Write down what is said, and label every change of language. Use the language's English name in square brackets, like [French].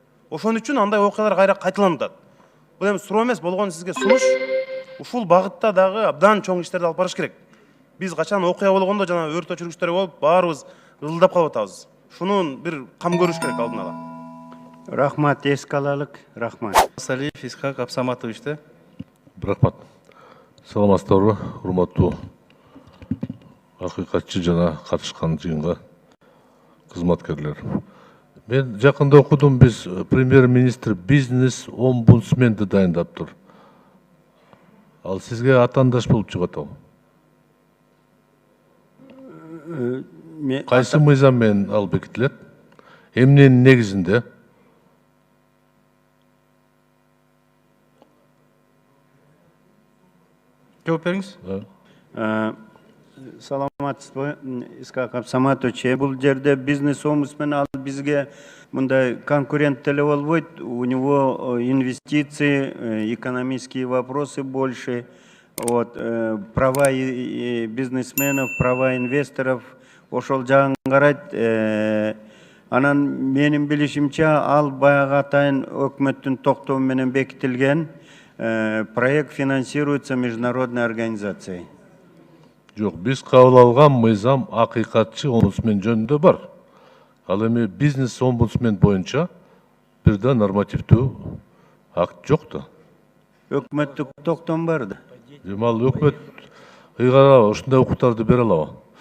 [Kyrgyz] Ошон үчүн андай окуялар кайра кайталанып атат. Бул эми суроо эмес, болгон сизге сунуш. Ушул багытта дагы абдан чоң иштерди алып барыш керек. Биз качан окуя болгондо жана өрт өчүргүчтөр болуп, баарыбыз ылдап калып атабыз. Шунун бир кам көрүш керек алдын ала. Рахмат, эске алалык. Рахмат. Салиев Исхак Абсаматовичте. Рахмат. Саламатсыздарбы, урматтуу акыйкатчы жана катышкан жыйынга кызматкерлер. Мен жакында окудум, биз премьер-министр бизнес омбудсменди дайындаптыр. Ал сизге атаандаш болуп чыгат ал. Кайсы мыйзам менен ал бекитилет? Эмненин негизинде? Жооп бериңиз. Саламатсызбы, Исхак Абсаматович. Бул жерде бизнес-омбудсмен ал бизге мындай конкурент деле болбойт. [Russian] У него инвестиции, экономические вопросы больше. Вот, права бизнесменов, права инвесторов [Kyrgyz] ошол жагын карайт. Анан менин билишимче ал баягы атайын өкмөттүн токтому менен бекитилген. [Russian] Проект финансируется международной организацией. [Kyrgyz] Жок, биз кабыл алган мыйзам акыйкатчы омбудсмен жөнүндө бар. Ал эми бизнес омбудсмен боюнча бир да нормативдүү акт жок да. Өкмөттүк токтом бар да. Ал өкмөт ыйгара ушундай укуктарды бере алабы?